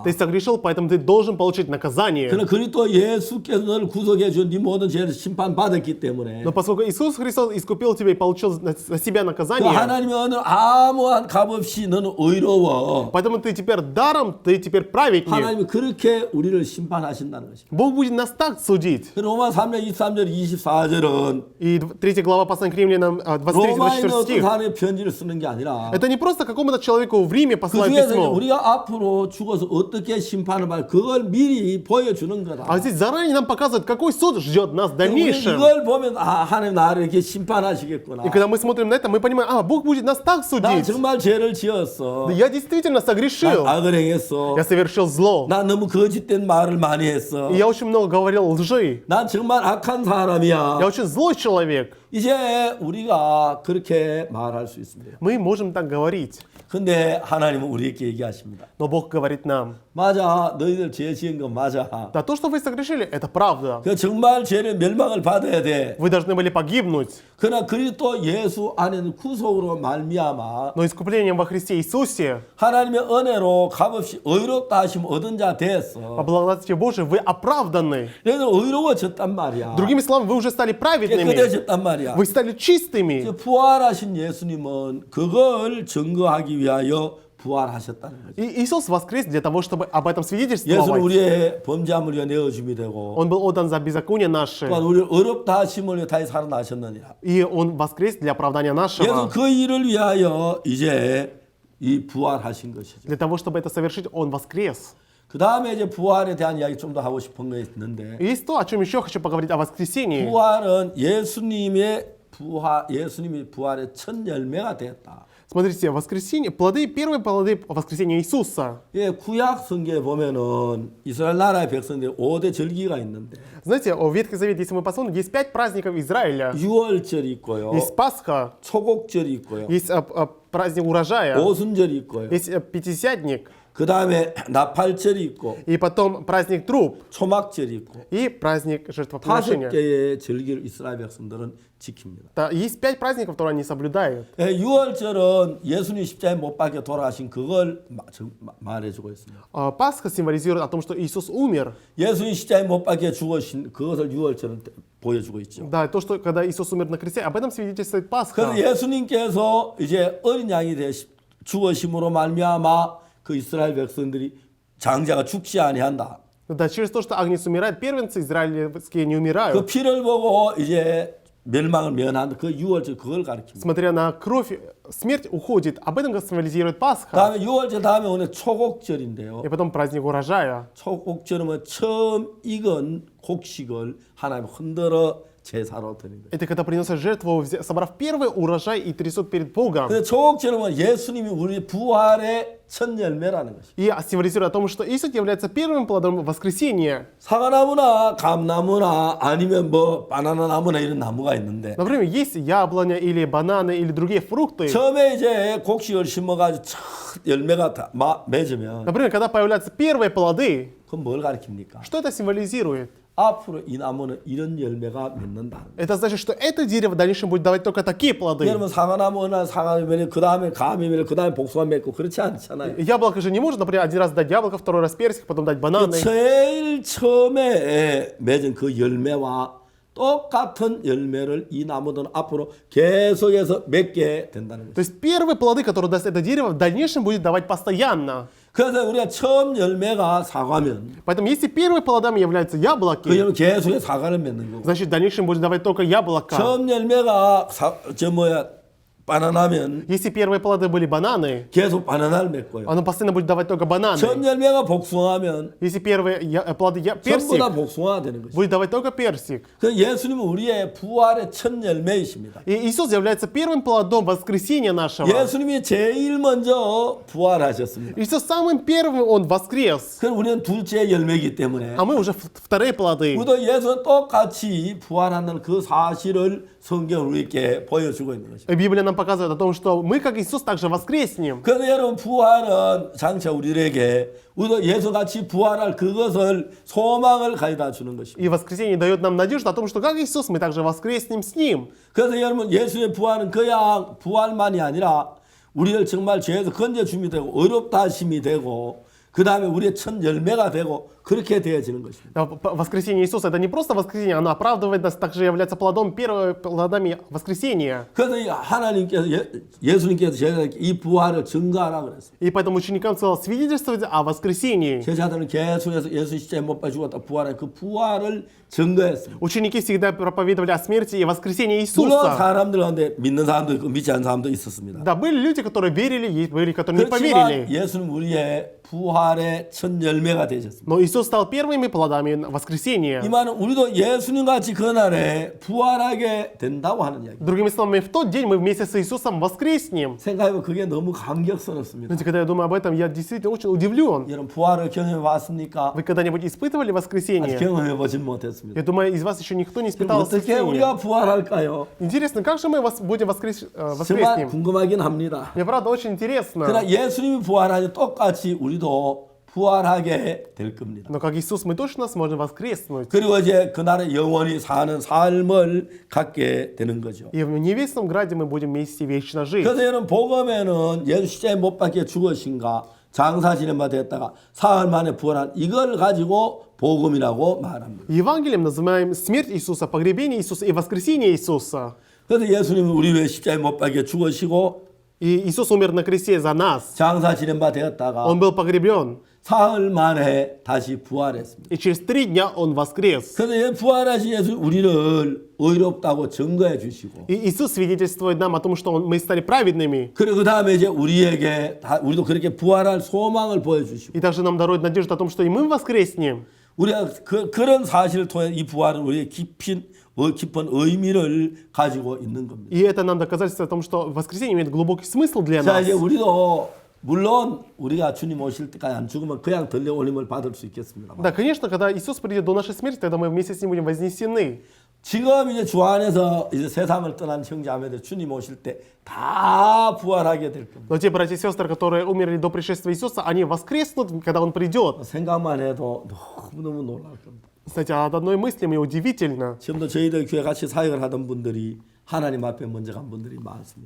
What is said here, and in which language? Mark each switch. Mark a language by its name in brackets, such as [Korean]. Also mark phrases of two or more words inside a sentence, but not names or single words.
[Russian] ты согрешил, поэтому ты должен получить наказание. [Korean] 그러나 그리스도 예수께서 너를 구속해 준 네 모든 죄를 심판받았기 때문에 [Russian] Но поскольку Иисус Христос искупил тебя и получил на себя [Korean] 그 [Russian] наказание, [Korean] 하나님의 언어는 아무한 값 없이 너는 의로워. [Russian] поэтому ты теперь даром, ты теперь праведник. [Korean] 하나님이 그렇게 우리를 심판하신다는 것입니다. [Russian] Бог будет нас так судить. [Korean] 로마 3장 23절 24절은 [Russian] И 3 глава послания к римлянам, 23-24 [Korean] 로마인은 어떤 [Russian] стих. [Korean] 사람의 편지를 쓰는 게 아니라 [Russian] Это не просто какому-то человеку в Риме [Korean] 그 [Russian] послать [Korean] 중에서 [Russian] письмо. [Korean] 우리가 앞으로 죽어서 어떻게 심판을 받을 그걸 미리 보여주는 거다. [Russian] А здесь заранее нам показывают, какой суд ждет нас в [Korean] 우리 [Russian] дальнейшем. [Korean] 이걸 보면 아 하나님 나를 이렇게 심판하시겠구나. [Russian] И когда мы смотрим на это, мы понимаем, Бог будет нас так [Korean] 나 [Russian] судить. [Korean] 정말 죄를 지었어. [Russian] Да я действительно согрешил. [Korean] 나 악을 행했어. [Russian] Я совершил зло. [Korean] 나 너무 거짓된 말을 많이 했어. [Russian] И я очень много говорил лжи. [Korean] 난 정말 악한 사람이야. [Russian] Я очень злой человек. [Korean] 이제 우리가 그렇게 말할 수 있습니다. [Russian] Мы можем так говорить. [Korean] 근데 하나님은 우리에게 얘기하십니다. [Russian] Но Бог говорит нам, [Korean] 맞아, 너희들 죄 지은 거 맞아. [Russian] да, то, что вы согрешили, это правда. [Korean] 그 정말 죄를 멸망을 받아야 돼. [Russian] Вы должны были погибнуть. [Korean] 그러나 그리스도 예수 안에는 구속으로 말미암아 [Russian] Но искуплением во Христе Иисусе, [Korean] 하나님의 은혜로 값없이 의롭다 하심 얻은 자 [Russian] по [Korean] 됐어. [Russian] благодати Божией, вы оправданы. [Korean] 너희들 의로워졌단 말이야. [Russian] Другими словами, вы уже стали праведными. [Korean] 깨끗해졌단 말이야. [Russian] Вы стали чистыми. [Korean] 이제 부활하신 예수님은 그걸 증거하기 위하여 부활하셨다는 거죠. [Russian] И Иисус воскрес для того, чтобы об этом [Korean] 예수는 [Russian] свидетельствовать. [Korean] 우리의 범죄함을 위하여 내어줌이 되고 [Russian] Он был отдан за беззаконие наше. [Korean] 또한 우리를 의롭다 하심을 위해 다시 살아나셨느니라. [Russian] И Он воскрес для оправдания [Korean] 예수 [Russian] нашего. [Korean] 그 일을 위하여 이제 이 부활하신 것이죠. [Russian] Для того, чтобы это совершить, Он воскрес. [Korean] 그 다음에 이제 부활에 대한 이야기 좀 더 하고 싶은 거 있는데 [Russian] И есть то, о чем еще хочу поговорить, о воскресении. [Korean] 부활은 예수님이 부활의 첫 열매가 되었다. [Russian] Смотрите, воскресенье, первые плоды воскресения Иисуса. [Korean] 예, 구약 성경에 보면은 이스라엘 나라의 백성들이 5대 절기가 있는데 [Russian] Знаете, в Ветхий Завет, если мы посмотрим, есть 5 праздников Израиля. [Korean] 유월절이 있고요. [Russian] Есть Пасха, [Korean] 초곡절이 있고요. [Russian] есть праздник урожая, [Korean] 오순절이 있고요. [Russian] есть Пятидесятник, [Korean] 그 다음에 나팔절이 있고 [Russian] и потом праздник труб, [Korean] 초막절이 있고 [Russian] и праздник 5 жертвоприношения. [Korean] 개의 절기를 이스라엘 백성들은 지킵니다. [Russian] Да, есть 5 праздников, которые они соблюдают. [Korean] 예, 유월절은 예수님 십자가에 못 박혀 돌아가신 그걸 말해주고 있습니다. [Russian] Пасха символизирует о том, что Иисус умер. [Korean] 예수님 십자가에 못 박혀 죽으신 그것을 유월절은 보여주고 있죠. [Russian] Да, то, что когда Иисус умер на кресте, об этом свидетельствует [Korean] 그래서 [Russian] Пасха. [Korean] 예수님께서 이제 어린 양이 죽으심으로 말미암아 그 이스라엘 백성들이 장자가 죽지 아니한다. [Russian] Да, через то, что Агнец умирает, первенцы израильские не [Korean] 그 [Russian] умирают. [Korean] 피를 보고 이제 멸망을 면한 그 유월절 그걸 가르칩니다. [Russian] Смотря на кровь, смерть уходит. Об этом символизирует Пасха. [Korean] 다음에 유월절 다음에 오늘 초곡절인데요. [Russian] И потом праздник урожая. [Korean] 초곡절은 처음 익은 곡식을 하나님 흔들어 제사로 드린 거예요. [Russian] Это когда приносят жертву, собрав первый урожай и трясут перед Богом. [Korean] 근데 초곡절은 예수님이 우리 부활의 첫 열매라는 것이죠. [Russian] И символизирует о том, что Иисус является первым плодом воскресения. [Korean] 사과나무나 감나무나 아니면 뭐 바나나 나무나 이런 나무가 있는데 [Russian] Например, есть яблоня или бананы или другие фрукты. [Korean] 처음에 이제 곡식을 심어가지고 첫 열매가 맺으면 [Russian] Например, когда появляются первые плоды, [Korean] 그건 뭘 가리킵니까? [Russian] что это символизирует? [Korean] 앞으로 이 나무는 이런 열매가 맺는다. [Russian] Это значит, что это дерево в дальнейшем будет давать только такие плоды. [Korean] 여러분 사과나무나 사과면 그 다음에 감이면 그 다음에 복숭아 맺고 그렇지 않잖아요. [Russian] Яблоко же не может, например, один раз дать яблоко, второй раз персик, потом дать бананы. [Korean] 제일 처음에 맺은 그 열매와 똑같은 열매를 이 나무는 앞으로 계속해서 맺게 된다는 거죠. [Russian] То есть первые плоды, которые даст это дерево, в дальнейшем будет давать постоянно. [Korean] 그래서 우리가 처음 열매가 사과면 [Russian] Поэтому если первыми плодами являются яблоки, [Korean] 그 계속해서 사과를 맺는 거고 [Russian] значит в дальнейшем будет давать только яблоко. [Korean] 처음 열매가 바나나면 [Russian] Если первые плоды были бананы, [Korean] 계속 바나나를 맺고요. [Russian] оно постоянно будет давать только бананы. [Korean] 처음 열매가 복숭아면 [Russian] Если первые плоды [Korean] 전부 다 [Russian] персик, [Korean] 복숭아가 되는 것이죠. [Russian] будет давать только персик. [Korean] 그래서 예수님은 우리의 부활의 첫 열매이십니다. [Russian] И Иисус является первым плодом воскресения нашего. [Korean] 예수님이 제일 먼저 부활하셨습니다. [Russian] Иисус самым первым Он воскрес. [Korean] 그럼 우리는 둘째 열매이기 때문에 [Russian] А мы уже вторые плоды. [Korean] 우리도 예수는 똑같이 부활한다는 그 사실을 성경은 우리에게 보여주고 있는 것입니다. [Russian] Библия нам показывает о том, что мы, как Иисус, также воскреснем. [Korean] 그래서 여러분 부활은 장차 우리들에게 우리도 예수같이 부활할 그것을 소망을 가져다 주는 것입니다. [Russian] И воскресение дает нам надежду о том, что как Иисус, мы также воскреснем с Ним. [Korean] 그래서 여러분 예수의 부활은 그냥 부활만이 아니라 우리를 정말 죄에서 건져줌이 되고 의롭다 하심이 되고 그 다음에 우리의 첫 열매가 되고 그렇게 되어지는 것입니다. [Russian] Воскресение Иисуса это не просто воскресение, оно оправдывает нас, также является плодами воскресения. [Korean] 그래서 하나님께서 예수님께서 제자들에게 이 부활을 증거하라고 그랬어요. [Russian] И поэтому ученикам сказал свидетельствовать о воскресении. [Korean] 제자들은 계속해서 예수 십자가에 못 박혀 죽었다 부활한 그 부활을 증거했습니다. [Russian] Ученики всегда проповедовали о смерти и воскресении [Korean] 물론 [Russian] Иисуса. [Korean] 사람들 가운데 믿는 사람도 있고 믿지 않는 사람도 있었습니다. [Russian] Да, были люди, которые верили, есть были, которые не [Korean] 그렇지만 [Russian] поверили. [Korean] 예수는 우리의 부활의 첫 열매가 되셨습니다. [Russian] Но Иисус стал первыми плодами воскресения. [Korean] 이 말은 우리도 예수님 같이 그날에 부활하게 된다고 하는 이야기. [Russian] Другими словами, в тот день мы вместе с Иисусом воскреснем. [Korean] 생각해보면 그게 너무 감격스럽습니다. [Russian] Знаете, когда я думаю об этом, я действительно очень удивлен. [Korean] 여러분 부활을 경험해 봤습니까? [Russian] Вы когда-нибудь испытывали [Korean] 아직 [Russian] воскресение? [Korean] 경험해 보진 못했습니다. [Russian] Я думаю, из вас еще никто не [Korean] 그럼 [Russian] испытал [Korean] 어떻게 [Russian] воскресение. [Korean] 우리가 부활할까요? [Russian] Интересно, как же мы будем [Korean] 정말 [Russian] воскреснем? [Korean] 궁금하긴 합니다. [Russian] Мне правда очень интересно. [Korean] 그러나 예수님이 부활하니 똑같이 우리도 부활하게 될 겁니다. [Russian] Но как Иисус мы точно сможем воскреснуть. [Korean] 그리고 이제 그날에 영원히 사는 삶을 갖게 되는 거죠. [Russian] И в небесном граде мы будем вместе вечно жить. [Korean] 그래서 여러분 복음에는 예수 십자가에 못 박혀 죽으신가 장사 지낸바 되었다가 사흘 만에 부활한 이걸 가지고 복음이라고 말합니다. [Russian] Евангелием называем смерть Иисуса, погребение Иисуса и воскресение Иисуса. [Korean] 그래서 예수님은 우리 왜 십자가에 못 박혀 죽으시고 [Russian] И Иисус умер на кресте за нас. [Korean] 장사 지낸바 되었다가 [Russian] Он был погребен. [Korean] 사흘 만에 다시 부활했습니다. [Russian] И через 3 дня Он воскрес. [Korean] 그래서 부활하신 예수 우리를 의롭다고 증거해 주시고 [Russian] И Иисус свидетельствует нам о том, что мы стали праведными. [Korean] 그리고 그 다음에 이제 우리에게 우리도 그렇게 부활할 소망을 보여주시고 [Russian] И также нам дарует надежду о том, что и мы воскреснем. [Korean] 우리가 그런 사실을 통해 이 부활은 우리의 깊은 의미를 가지고 있는 겁니다. [Russian] И это нам доказательство о том, что воскресение имеет глубокий смысл для [Korean] 자 [Russian] нас. [Korean] 이제 우리도 물론 우리가 주님 오실 때까지 안 죽으면 그냥 들려 올림을 받을 수 있겠습니다. [Russian] Да, конечно, когда Иисус придет до нашей смерти, тогда мы вместе с Ним будем вознесены. [Korean] 지금 이제 주 안에서 이제 세상을 떠난 형제자매들 주님 오실 때 다 부활하게 될 겁니다. [Russian] Но те братья и сестры, которые умерли до пришествия Иисуса, они воскреснут, когда Он придет. [Korean] 생각만 해도 너무 놀랄 겁니다. [Russian] Кстати, от одной мысли мне удивительно. [Korean] 지금도 저희들 교회 같이 사역을 하던 분들이 하나님 앞에 먼저 간 분들이 많습니다.